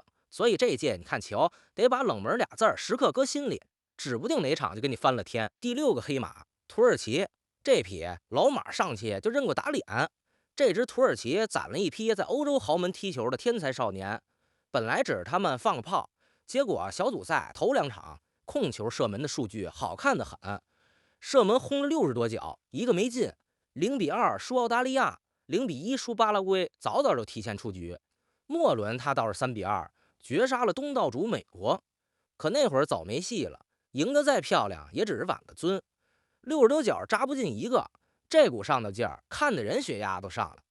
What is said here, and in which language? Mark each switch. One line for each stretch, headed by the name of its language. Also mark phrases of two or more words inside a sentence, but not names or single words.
Chinese: 所以这届你看球，得把冷门俩字时刻搁心里，指不定哪场就给你翻了天。第6个黑马，土耳其，这匹老馬上期就认过打脸。这支土耳其攒了一批在歐洲豪門踢球的天才少年，本來只是他們放個炮，結果小組賽頭2場控球射門的數據好看得很，射門轟了60多腳，一個沒進，0-2輸澳大利亞，0-1輸巴拉圭，早早就提前出局。末輪他倒是3-2絕殺了東道主美國，可那會兒早沒戲了，贏得再漂亮也只是挽個尊，60多腳扎不進一個，這股上的勁兒看的人血壓都上了。